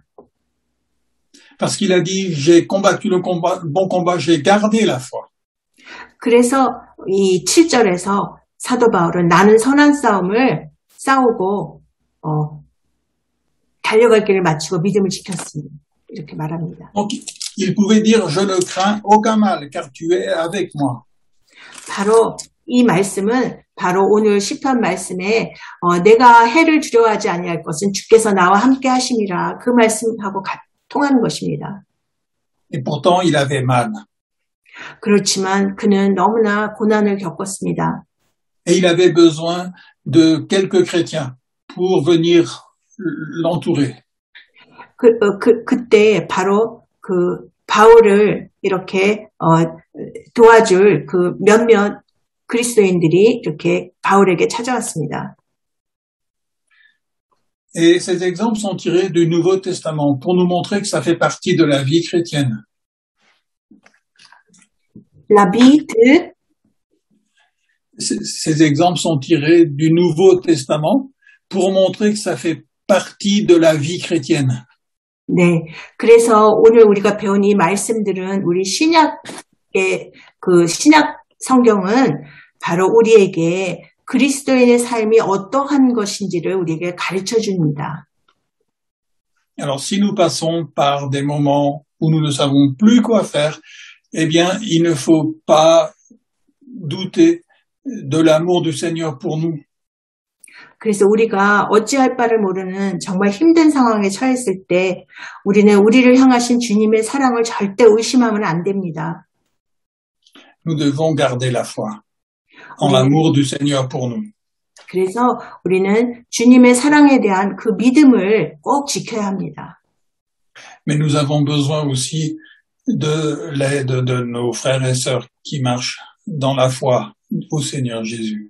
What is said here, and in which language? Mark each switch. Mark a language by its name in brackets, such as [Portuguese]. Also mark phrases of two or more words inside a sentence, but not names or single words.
[French] Parce qu'il a dit, j'ai combattu le bon combat, j'ai gardé la foi. [Korean] 그래서 이 7절에서 사도 바울은 나는 선한 싸움을 싸우고 달려갈 길을 마치고 믿음을 지켰습니다. 이렇게 말합니다. [French] Donc, il pouvait dire, je ne crains aucun mal, car tu es avec moi. [Korean] 바로 이 말씀은 바로 오늘 시편 말씀에 내가 해를 두려워하지 아니할 것은 주께서 나와 함께 하심이라 그 말씀하고 통하는 것입니다. [French] Et pourtant, il avait mal. [Korean] 그렇지만 그는 너무나 고난을 겪었습니다. [French] Et il avait besoin de quelques chrétiens pour venir l'entourer. [Korean] 그때 바로 그 바울을 이렇게 도와줄 그 몇몇 그리스도인들이 이렇게 바울에게 찾아왔습니다. [French] Et ces exemples sont tirés du Nouveau Testament pour nous montrer que ça fait partie de la vie chrétienne. La vie de... Ces exemples sont tirés du Nouveau Testament pour montrer que ça fait partie de la vie chrétienne. [Korean] 네, 그래서 오늘 우리가 배운 이 말씀들은 우리 신약의 그 신약 성경은 바로 우리에게 그리스도인의 삶이 어떠한 것인지를 우리에게 가르쳐 줍니다. [French] Alors, si nous passons par des moments où nous ne savons plus quoi faire, eh bien, il ne faut pas douter de l'amour du Seigneur pour nous. [Korean] 그래서 우리가 어찌할 바를 모르는 정말 힘든 상황에 처했을 때 우리는 우리를 향하신 주님의 사랑을 절대 의심하면 안 됩니다. [French] Nous devons garder la foi en l'amour du Seigneur pour nous. [Korean] 그래서 우리는 주님의 사랑에 대한 그 믿음을 꼭 지켜야 합니다. [French] Mais nous avons besoin aussi de l'aide de nos frères et sœurs qui marchent dans la foi au Seigneur Jésus.